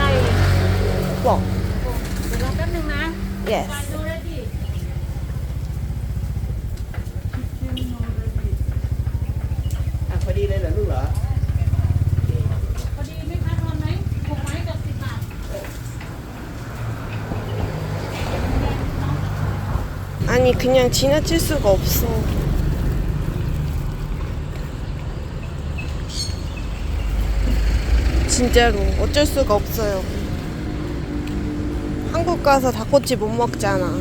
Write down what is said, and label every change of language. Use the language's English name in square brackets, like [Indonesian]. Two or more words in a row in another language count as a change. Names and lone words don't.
[Korean] 포. [Thai] เดี๋ยวรอแป๊บนึงนะ Yes. ดูได้ดิ พอดีเลยเหรอลูกเหรอ พอดีไหมคะทอนไหม6 ไม้กับ 10 บาท [Korean] 아니 그냥 지나칠 수가 없어. 진짜로 어쩔 수가 없어요. 한국 가서 닭꼬치 못 먹잖아.